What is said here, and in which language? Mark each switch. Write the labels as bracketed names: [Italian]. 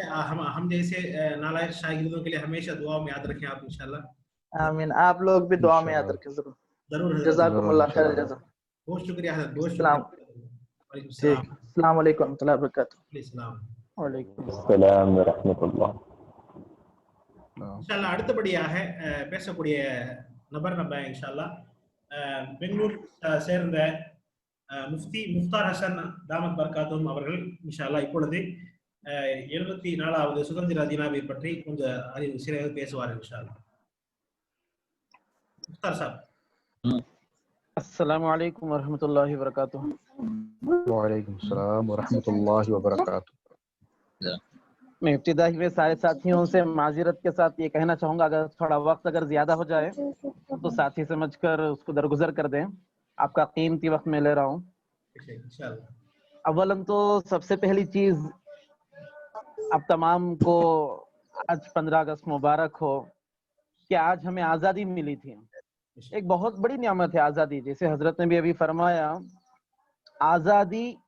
[Urdu] ہم جیسے نالائق شاگردوں کے لیے ہمیشہ دعاؤں میں یاد رکھیں آپ انشاءاللہ۔ آمین۔ آپ لوگ بھی دعا میں یاد رکھیں ضرور۔ ضرور حضرت، جزاکم اللہ خیر الجزا۔ بہت شکریہ حضرت، بہت السلام شکریہ۔ وعلیکم ٹھیک، السلام۔ السلام علیکم ورحمۃ اللہ وبرکاتہ۔ السلام۔ وعلیکم السلام ورحمة الله. [Tamil] இன்ஷால்லா அடுத்தபடியாக பேசக்கூடிய நபர் நம்ம இன்ஷால்லா பெங்களூர் சேர்ந்த முஃப்தி முஃப்தார் ஹசன் தாமத் பர்காத்தும் அவர்கள் இன்ஷால்லா இப்பொழுது 74வது சுதந்திர தினாவை பற்றி கொஞ்சம் சிறிது பேசுவார் இன்ஷால்லா। முஃப்தார் சாப்। [Urdu] السلام علیکم ورحمۃ اللہ وبرکاتہ۔ وعلیکم السلام ورحمۃ اللہ وبرکاتہ۔ میں ابتدائی میں سارے ساتھیوں سے معذرت کے ساتھ یہ کہنا چاہوں گا، اگر تھوڑا وقت اگر زیادہ ہو جائے تو ساتھی سمجھ کر اس کو درگزر کر دیں، آپ کا قیمتی وقت میں لے رہا ہوں۔ اولاً تو سب سے پہلی چیز آپ تمام کو آج 15 اگست مبارک ہو کہ آج ہمیں آزادی ملی تھی۔ ایک بہت بڑی نعمت ہے آزادی، جیسے حضرت نے بھی ابھی فرمایا آزادی